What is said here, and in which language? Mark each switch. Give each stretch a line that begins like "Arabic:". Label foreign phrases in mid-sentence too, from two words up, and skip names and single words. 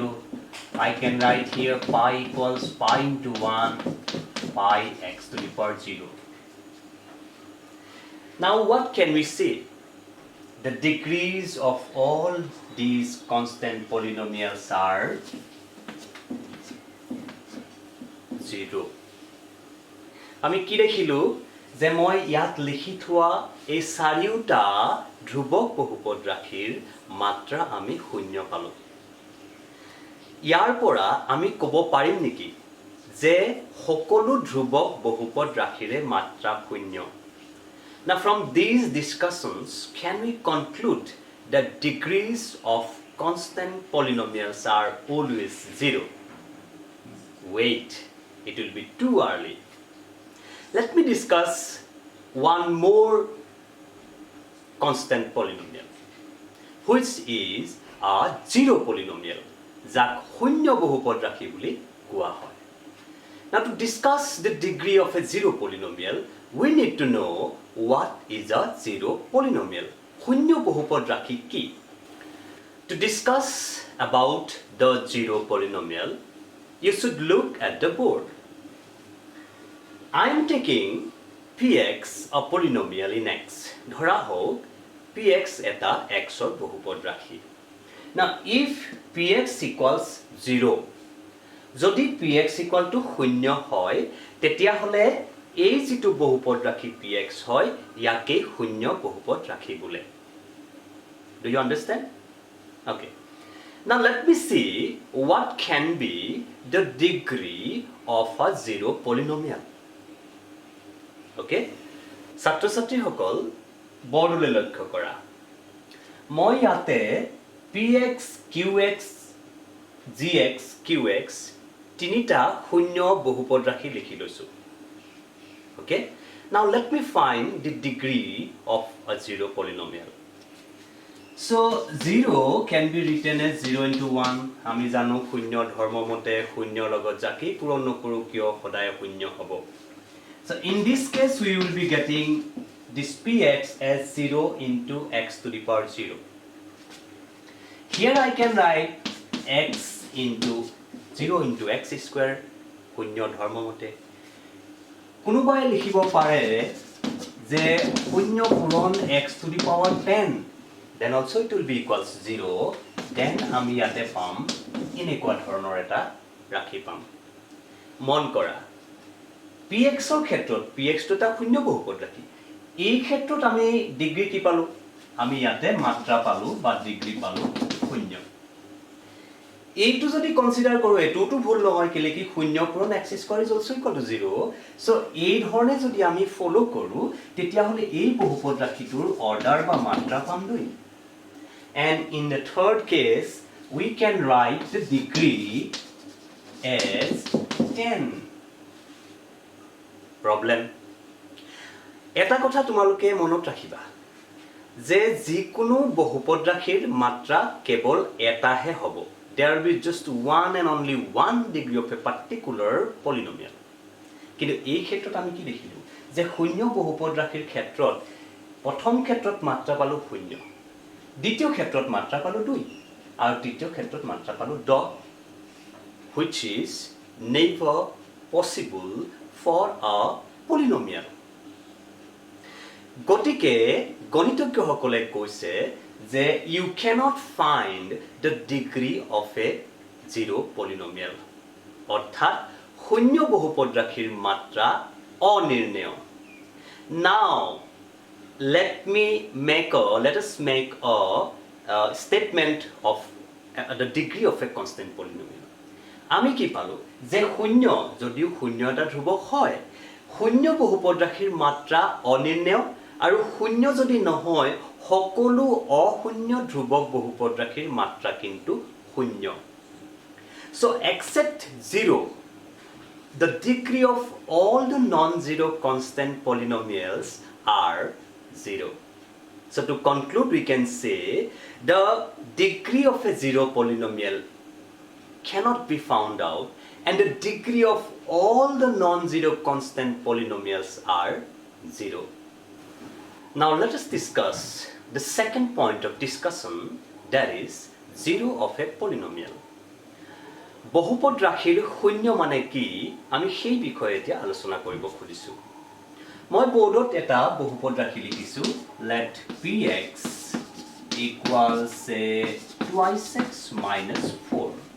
English: I can write here pi equals pi into 1, pi x to the power 0. Now what can we say? The degrees of all these constant polynomials are 0.
Assamese: আমি কি দেখিলো যে মই ইয়াত লিখি থোৱা এই চাৰিওটা ধ্ৰুৱক বহুপদ ৰাশিৰ মাত্ৰা আমি শূন্য পালো. ইয়াৰ পৰা আমি ক'ব পাৰিম নেকি যে সকলো ধ্ৰুৱক বহুপদ ৰাশিৰে মাত্ৰা শূন্য?
English: Now from these discussions, can we conclude the degrees of constant polynomials are always 0. Wait, it will be too early. Let me discuss one more constant polynomial, which is a zero polynomial,
Assamese: যাক শূন্য বহুপদ ৰাশি বুলি কোৱা হয়.
English: Now to discuss the degree of a zero polynomial, we need to know what is a zero polynomial.
Assamese: শূন্য বহুপদ ৰাশি কি?
English: To discuss about the zero polynomial, you should look at the board. I am taking px, a polynomial in x.
Assamese: ধৰা হোক px এটা x or বহুপদ ৰাশি.
English: Now if px equals 0,
Assamese: যদি
English: px equal to 0
Assamese: হয়, তেতিয়া হলে এই যেটো বহুপদ ৰাশি px হয়, ইয়াকে 0 বহুপদ ৰাশি বোলে.
English: Do you understand? Okay. Now let me see what can be the degree of a zero polynomial.
Assamese: Okay? ছাত্ৰ-ছাত্ৰী সকল বৰ্ডলৈ লক্ষ্য কৰা. মই ইয়াতে px, qx, gx, qx তিনিটা শূন্য বহুপদ ৰাশি লিখি লৈছো.
English: Okay? Now let me find the degree of a zero polynomial. So 0 can be written as 0 into 1.
Assamese: আমি জানো শূন্য ধৰ্ম মতে শূন্য লগত যাকে পূৰণ নকৰো কিয় সদায় শূন্য হ'ব.
English: So in this case we will be getting this px as 0 into x to the power 0. Here I can write x into 0 into x square
Assamese: শূন্য ধৰ্ম মতে. কোনোবাই লিখিব পাৰে যে শূন্য পূৰণ
English: x to the power 10. Then also it will be equals 0.
Assamese: Then আমি ইয়াতে পাম এনেকুৱা ধৰণৰ এটা ৰাশি পাম. মন কৰা px ৰ ক্ষেত্ৰত px টো এটা শূন্য বহুপদ ৰাশি. এই ক্ষেত্ৰত আমি ডিগ্ৰী কি পালো? আমি ইয়াতে মাত্ৰা পালো বা ডিগ্ৰী পালো শূন্য. এইটো যদি কনসিডাৰ কৰো এটোটো ভুল নহয় কেলে কি শূন্য পূৰণ
English: x square is also equal to 0.
Assamese: সো এই ধৰণে যদি আমি ফলো কৰো তেতিয়া হলে এই বহুপদ ৰাশিটোৰ অৰ্ডাৰ বা মাত্ৰা পাম 2.
English: And in the third case, we can write the degree as 10. Problem.
Assamese: এটা কথা তোমালোকে মনত ৰাখিবা যে যিকোনো বহুপদ ৰাশিৰ মাত্ৰা কেৱল এটাহে হ'ব.
English: There will be just one and only one degree of a particular polynomial.
Assamese: কিন্তু এই ক্ষেত্ৰত আমি কি দেখিলো যে শূন্য বহুপদ ৰাশিৰ ক্ষেত্ৰত প্ৰথম ক্ষেত্ৰত মাত্ৰা পালো শূন্য, দ্বিতীয় ক্ষেত্ৰত মাত্ৰা পালো 2 আৰু তৃতীয় ক্ষেত্ৰত মাত্ৰা পালো 10,
English: which is never possible for a polynomial.
Assamese: গতিকে গণিতজ্ঞসকলে কৈছে যে
English: you cannot find the degree of a zero polynomial.
Assamese: অৰ্থাৎ শূন্য বহুপদ ৰাশিৰ মাত্ৰা অনিৰ্ণেয়.
English: Now let us make a statement of the degree of a constant polynomial.
Assamese: আমি কি পালো যে শূন্য যদিও শূন্য এটা ধ্ৰুব হয়, শূন্য বহুপদ ৰাশিৰ মাত্ৰা অনিৰ্ণেয় আৰু শূন্য যদি নহয় সকলো অশূন্য ধ্ৰুবক বহুপদ ৰাশিৰ মাত্ৰা কিন্তু শূন্য.
English: So except 0, the degree of all the non-zero constant polynomials are 0. So to conclude, we can say the degree of a zero polynomial cannot be found out, and the degree of all the non-zero constant polynomials are 0. Now let us discuss the second point of discussion, that is 0 of a polynomial.
Assamese: বহুপদ ৰাশিৰ শূন্য মানে কি আমি সেই বিষয়ে এতিয়া আলোচনা কৰিব খুজিছো. মই বোৰ্ডত এটা বহুপদ ৰাশি লিখিছো.
English: Let px equals twice x minus 4.